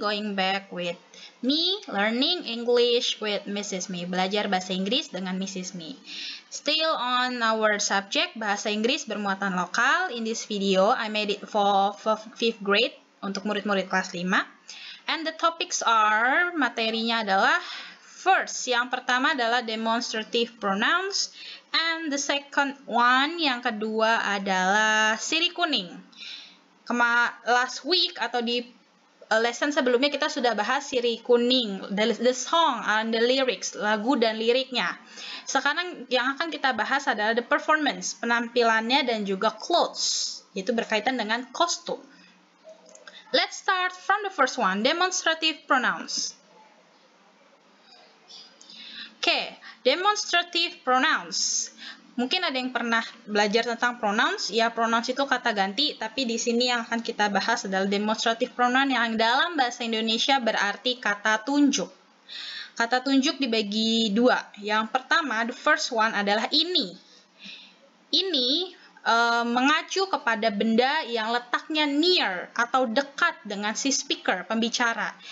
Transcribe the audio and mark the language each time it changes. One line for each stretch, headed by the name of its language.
English: Going back with me, learning English with Mrs. Me.
Indonesian: Belajar bahasa Inggris dengan Mrs. Me.
English: Still on our subject
Indonesian: bahasa Inggris bermuatan lokal.
English: In this video, I made it for 5th grade
Indonesian: untuk murid-murid kelas 5.
English: And the topics are,
Indonesian: materinya adalah
English: first,
Indonesian: yang pertama adalah demonstrative pronouns.
English: And the second one,
Indonesian: yang kedua adalah
English: siri kuning. Last week
Indonesian: atau di
English: lesson
Indonesian: sebelumnya kita sudah bahas siri kuning,
English: the song and the lyrics,
Indonesian: lagu dan liriknya. Sekarang yang akan kita bahas adalah
English: the performance,
Indonesian: penampilannya dan juga
English: clothes,
Indonesian: yaitu berkaitan dengan kostum.
English: Let's start from the first one, demonstrative pronouns. Oke, demonstrative pronouns.
Indonesian: Mungkin ada yang pernah belajar tentang pronouns. Ya, pronouns itu kata ganti, tapi di sini yang akan kita bahas adalah demonstrative pronoun yang dalam bahasa Indonesia berarti kata tunjuk. Kata tunjuk dibagi dua. Yang pertama,
English: the first one
Indonesian: adalah ini. Ini mengacu kepada benda yang letaknya
English: near
Indonesian: atau dekat dengan si
English: speaker,
Indonesian: pembicara.